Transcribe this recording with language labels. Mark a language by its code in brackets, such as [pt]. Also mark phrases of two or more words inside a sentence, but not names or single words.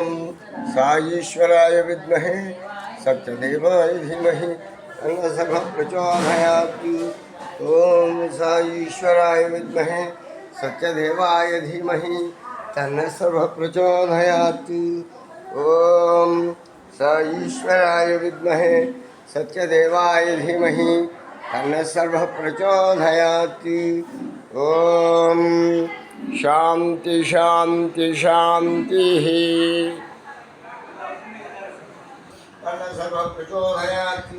[sa] साईश्वराय विद्महे सत्यदेवाय धीमहि तन्न सर्व प्रचोदयात् ओम साईश्वराय विद्महे सत्यदेवाय धीमहि तन्न सर्व प्रचोदयात् ఓం స ఈశ్వరాయ విద్మహే సత్యదేవాయ ధీమహి తన్న సర్వ ప్రచోదయాతి. ఓం శాంతి శాంతి శాంతి. తన్న సర్వ ప్రచోదయాతి.